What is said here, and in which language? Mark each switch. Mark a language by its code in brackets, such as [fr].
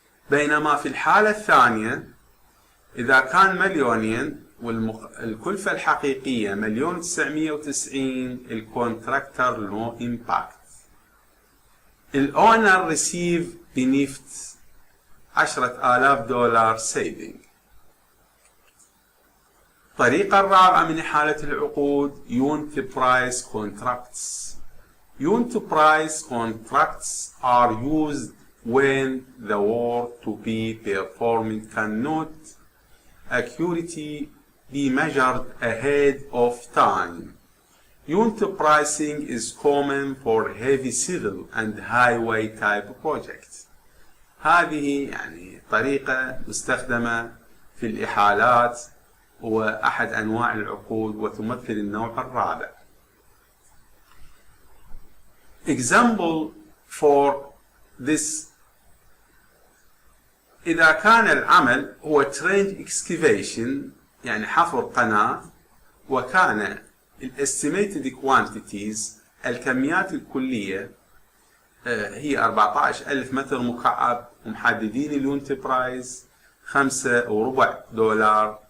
[ar] بينما في الحالة الثانية إذا كان مليونين والكلفة الحقيقية 1,990,000 الكونتراكتور نو امباكت. [en] الأونر receive benefit $10,000 saving. [ar] الطريقة الرابعة من إحالة العقود Unit Price Contracts. [en] Unit Price Contracts are used when the work to be performed cannot accurately be measured ahead of time. Unit pricing is common for heavy civil and highway type projects. [ar] هذه يعني طريقة مستخدمة في الإحالات وأحد أنواع العقود وتمثل النوع الرابع. Example for this: إذا كان العمل هو trench excavation يعني حفر قناة، وكان estimated quantities الكميات الكلية هي 14,000 متر مكعب، ومحددين اليونت برايس $5.25.